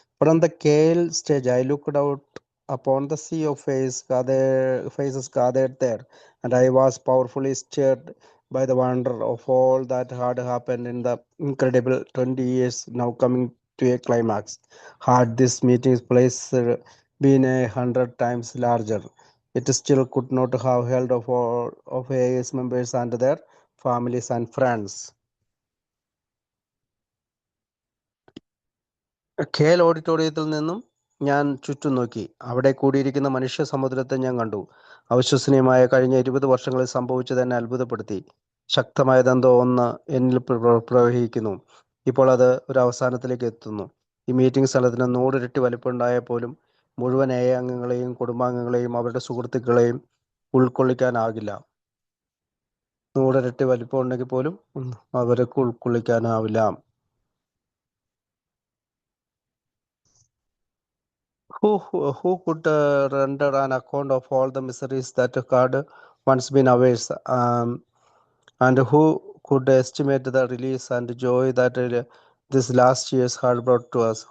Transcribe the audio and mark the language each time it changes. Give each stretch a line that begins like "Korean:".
English: But on the KL stage, I looked out upon the sea of faces gathered there, and I was powerfully stirred by the wonder of all that had happened in the incredible 20 years now coming to a climax. Had this meeting's place been 100 times larger, it still could not have held of all of AIS members and their families and friends.
Malayalam: Khel ഓഡിറ്റോറിയത്തിൽ നിന്നും ഞാൻ ചുറ്റും നോക്കി. അവിടെ കൂടിയിരിക്കുന്ന മനുഷ്യ സമുദ്രത്തെ ഞാൻ കണ്ടു. അവിശ്വസനീയമായ കഴിഞ്ഞ 20 വർഷങ്ങളിൽ സംഭവിച്ചത് എന്നെ അത്ഭുതപ്പെടുത്തി. ശക്തമായതെന്തോ ഒന്ന് എന്നിൽ പ്രവഹിക്കുന്നു. ഇപ്പോൾ അത് ഒരു അവസാനത്തിലേക്ക് എത്തുന്നു. ഈ മീറ്റിംഗ് സ്ഥലത്തിന് 100 ഇരട്ടി വലിപ്പമുണ്ടായാൽ പോലും മുഴുവൻ AI അംഗങ്ങളെയും കുടുംബാംഗങ്ങളെയും അവരുടെ സുഹൃത്തുക്കളെയും ഉൾക്കൊള്ളിക്കാനാകില്ല. 100 ഇരട്ടി വലിപ്പം ഉണ്ടെങ്കിൽ പോലും അവർക്ക് ഉൾക്കൊള്ളിക്കാനാവില്ല.
English: Who could render an account of all the miseries that had once been ours, and who could estimate the release and joy that this last years had brought to us?